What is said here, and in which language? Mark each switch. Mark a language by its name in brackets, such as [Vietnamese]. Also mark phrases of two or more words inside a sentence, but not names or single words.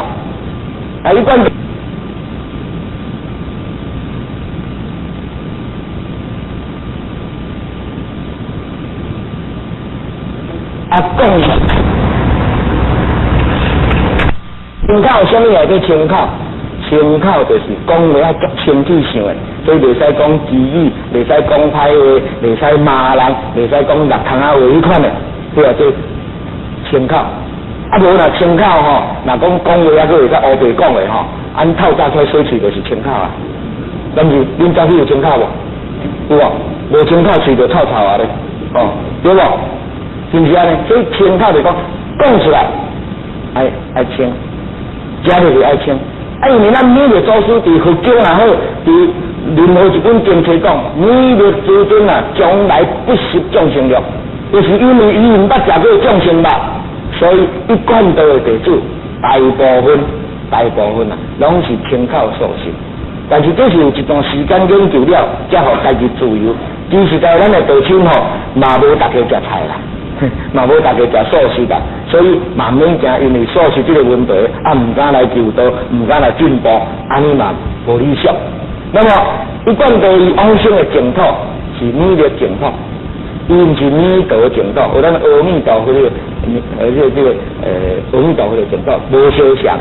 [Min Nan Chinese] 啊，一贯啊讲清口什么叫清口？清口就是讲话啊足清气性的，所以袂使讲绮语，袂使讲歹话，袂使骂人，袂使讲落空啊话迄款的，这叫做清口。啊，无若清口吼，若讲话啊，佫会较乌白讲的吼，按透早开水喙就是清口啊。但是恁家己有清口无？有无？无清口喙就臭臭啊咧，哦，对无？是毋是安尼？所以清口就讲出来，爱清，食就是爱清。啊，因为咱每个祖师伫佛经也好，伫任何一本经册讲，每个祖尊啊，将来不食众生肉，就是因为伊毋捌食过众生肉。所以一贯道的弟子，大部分啊，拢是清口素食。但是这是有一段时间研究了，才互家己自由。其实在咱的道亲吼，嘛无大家食菜啦，嘛无大家食素食啦，所以慢慢惊因为素食这个问题，啊，唔敢来求道，唔敢来进步，安尼嘛无理想。那么一贯道以往生的净土， 是弥勒净土，伊毋是弥陀净土，有咱阿弥陀佛的，阿弥陀佛的净土无相像。